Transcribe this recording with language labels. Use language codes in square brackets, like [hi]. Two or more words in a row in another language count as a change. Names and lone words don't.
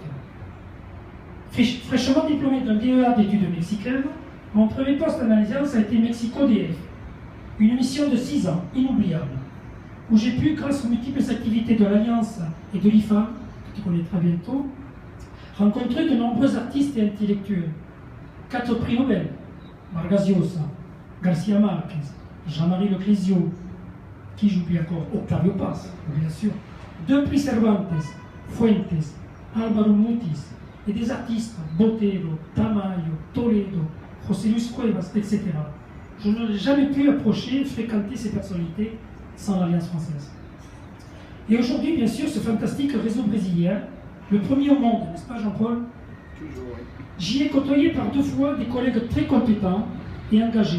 [fr] Fraîchement diplômé d'un DEA d'études mexicaines, mon premier poste en Alliance a été Mexico-DF, une mission de 6 ans, inoubliable, où j'ai pu, grâce aux multiples activités de l'Alliance et de l'IFA, que tu connais très bientôt, rencontrer de nombreux artistes et intellectuels. 4 prix Nobel, Vargas Llosa, Garcia Marquez, Jean-Marie Leclésio, qui j'oublie encore, Octavio Paz, bien sûr, depuis Cervantes, Fuentes, Álvaro Mutis, et des artistes, Botero, Tamayo, Toledo, José Luis Cuevas, etc. Je n'aurais jamais pu approcher, fréquenter ces personnalités sans l'Alliance française. Et aujourd'hui, bien sûr, ce fantastique réseau brésilien, le premier au monde, n'est-ce pas Jean-Paul? Toujours, oui. J'y ai côtoyé par 2 fois des collègues très compétents et engagés.